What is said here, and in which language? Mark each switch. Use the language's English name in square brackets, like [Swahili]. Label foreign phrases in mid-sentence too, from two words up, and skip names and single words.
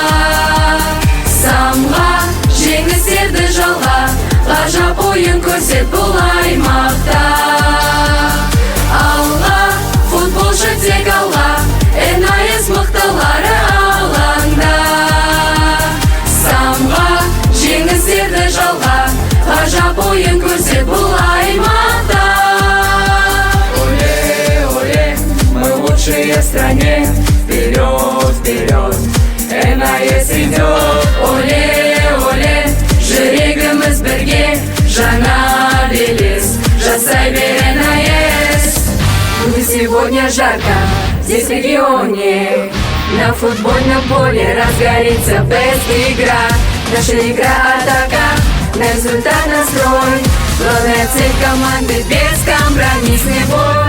[Kazakh] Самға, жеңістерді жалға, ғажап ойын көрсет бұл аймақта. Алға, футболшы тек алға, наез мықтылары алаңда. Самға, жеңістерді жалға, ғажап ойын көрсет бұл аймақта. [Russian] Оле, оле, мы лучшие в стране, вперед, вперед, наез идет. Оле, оле, [Kazakh] жүрегіміз бірге, жаңа белес, жасай бері наез. [Russian] Будет сегодня жарко здесь в регионе, на футбольном поле разгорится бест-игра. Наша игра атака, на результат настрой, главная цель команды бескомпромиссный бой.